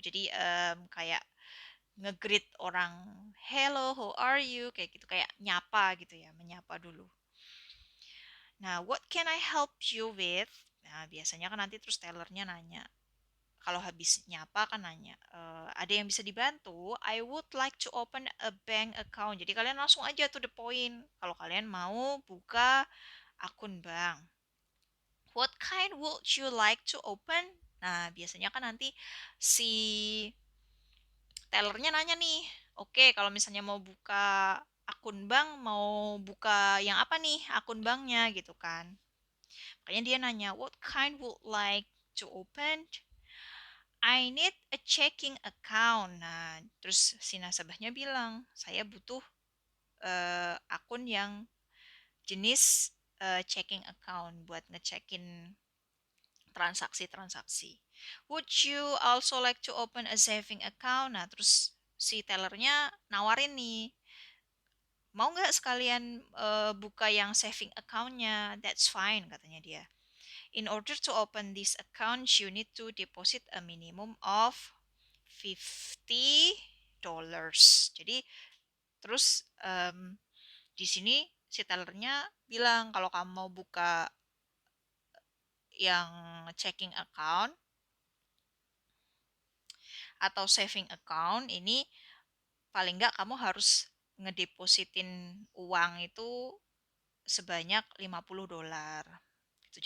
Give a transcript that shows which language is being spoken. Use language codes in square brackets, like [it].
[id] Jadi kayak nge-greet orang, [en] hello, how are you? [id] Kayak gitu, kayak nyapa gitu ya, menyapa dulu. Nah, [en] what can I help you with? [id] Nah, biasanya kan nanti terus tellernya nanya. Kalau habis nyapa kan nanya, ada yang bisa dibantu? [en] I would like to open a bank account. [id] Jadi kalian langsung aja [en] to the point. [id] Kalau kalian mau buka akun bank. [en] What kind would you like to open? [id] Nah, biasanya kan nanti si tellernya nanya nih, oke, kalau misalnya mau buka akun bank, mau buka yang apa nih akun banknya gitu kan. Makanya dia nanya, [en] what kind would like to open? I need a checking account. [id] Nah, terus si nasabahnya bilang, saya butuh akun yang jenis checking account buat ngecekin transaksi-transaksi. [en] Would you also like to open a saving account? [id] Nah, terus si tellernya nawarin nih, mau nggak sekalian buka yang saving accountnya? [en] That's fine, [id] katanya dia. [en] In order to open this account, you need to deposit a minimum of $50. [id] Jadi terus di sini si tellernya bilang kalau kamu mau buka yang checking account atau saving account ini paling nggak kamu harus ngedepositin uang itu sebanyak $50 gitu.